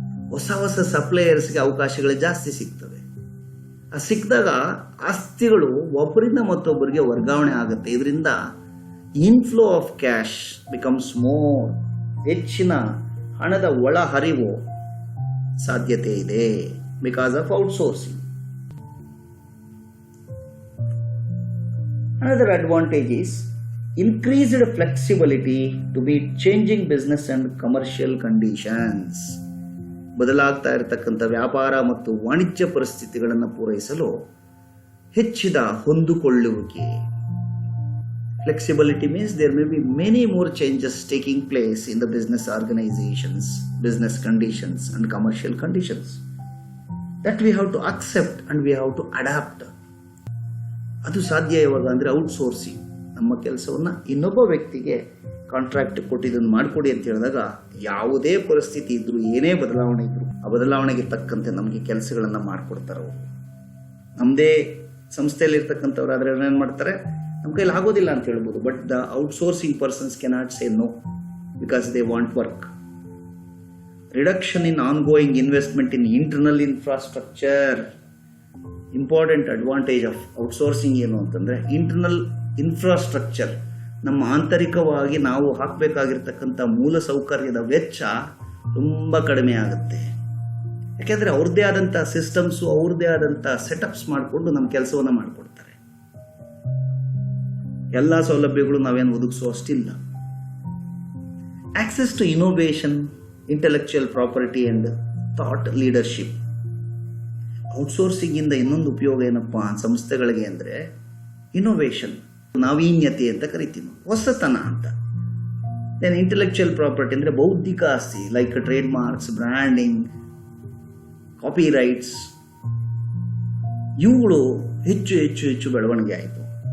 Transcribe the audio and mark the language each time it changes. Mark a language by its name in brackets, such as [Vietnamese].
[Kannada] ಹೊಸ ಹೊಸ ಸಪ್ಲೈಯರ್ಸ್ಗೆ ಅವಕಾಶಗಳು ಜಾಸ್ತಿ ಸಿಗ್ತವೆ. ಸಿಕ್ಕಿದಾಗ ಆಸ್ತಿಗಳು ಒಬ್ಬರಿಂದ ಮತ್ತೊಬ್ಬರಿಗೆ ವರ್ಗಾವಣೆ ಆಗುತ್ತೆ. [English] ಇದರಿಂದ inflow of cash becomes more. [Kannada] ಹೆಚ್ಚಿನ ಹಣದ ಒಳ ಹರಿವು ಸಾಧ್ಯತೆ ಇದೆ [English] Because of outsourcing. Another advantage is increased flexibility to meet changing business and commercial conditions. [Kannada] ಬದಲಾಗ್ತಾ ಇರತಕ್ಕಂಥ ವ್ಯಾಪಾರ ಮತ್ತು ವಾಣಿಜ್ಯ ಪರಿಸ್ಥಿತಿಗಳನ್ನು ಪೂರೈಸಲು ಹೆಚ್ಚಿದ ಹೊಂದಿಕೊಳ್ಳುವಿಕೆ. [English] Flexibility means there may be many more changes taking place in the business organizations, business conditions and commercial conditions that we have to accept and we have to adapt. [Kannada] ಅದು ಸಾಧ್ಯ ಯಾವಾಗ ಅಂದರೆ ಔಟ್ಸೋರ್ಸಿಂಗ್. ನಮ್ಮ ಕೆಲಸವನ್ನು ಇನ್ನೊಬ್ಬ ವ್ಯಕ್ತಿಗೆ ಕಾಂಟ್ರಾಕ್ಟ್ ಕೊಟ್ಟಿದ್ದನ್ನು ಮಾಡಿಕೊಡಿ ಅಂತ ಹೇಳಿದಾಗ ಯಾವುದೇ ಪರಿಸ್ಥಿತಿ ಇದ್ರೂ, ಏನೇ ಬದಲಾವಣೆ ಇದ್ರೂ ಆ ಬದಲಾವಣೆಗೆ ತಕ್ಕಂತೆ ನಮಗೆ ಕೆಲಸಗಳನ್ನು ಮಾಡಿಕೊಡ್ತಾರೆ ಅವರು. ನಮ್ಮದೇ ಸಂಸ್ಥೆಯಲ್ಲಿ ಇರ್ತಕ್ಕಂಥವ್ರು ಆದರೆ ಏನು ಮಾಡ್ತಾರೆ, ನಮ್ಮ ಕೈಲಿ ಆಗೋದಿಲ್ಲ ಅಂತ ಹೇಳ್ಬೋದು. [English] But the outsourcing persons cannot say no because they want work. Reduction in ongoing investment in internal infrastructure. Important advantage of outsourcing [Kannada] ಏನು ಅಂತಂದರೆ [English] Internal infrastructure. [Kannada] ನಮ್ಮ ಆಂತರಿಕವಾಗಿ ನಾವು ಹಾಕಬೇಕಾಗಿರ್ತಕ್ಕಂಥ ಮೂಲ ಸೌಕರ್ಯದ ವೆಚ್ಚ ತುಂಬ ಕಡಿಮೆ ಆಗುತ್ತೆ. ಯಾಕೆಂದರೆ ಅವ್ರದ್ದೇ ಆದಂಥ ಸಿಸ್ಟಮ್ಸು, ಅವ್ರದ್ದೇ ಆದಂಥ ಸೆಟಪ್ಸ್ ಮಾಡಿಕೊಂಡು ನಮ್ಮ ಕೆಲಸವನ್ನು ಮಾಡಿಕೊಡ್ತಾರೆ. ಎಲ್ಲ ಸೌಲಭ್ಯಗಳು ನಾವೇನು ಒದಗಿಸೋ ಅಷ್ಟಿಲ್ಲ. [English] access to innovation, intellectual property and thought leadership. [Kannada] Outsourcing ಇಂದ ಇನ್ನೊಂದು ಉಪಯೋಗ ಏನಪ್ಪ ಸಂಸ್ಥೆಗಳಿಗೆ ಅಂದರೆ ಇನೋವೇಷನ್, ನಾವೀನ್ಯತೆ ಅಂತ ಕರಿತೀವಿ, ಹೊಸತನ ಅಂತ. ದೆನ್ ಇಂಟೆಲೆಕ್ಚುಯಲ್ ಪ್ರಾಪರ್ಟಿ ಅಂದರೆ ಬೌದ್ಧಿಕ ಆಸ್ತಿ, like trade marks, branding, copy rights, ಇವುಗಳು ಹೆಚ್ಚು ಹೆಚ್ಚು ಹೆಚ್ಚು ಬೆಳವಣಿಗೆ ಆಯಿತು.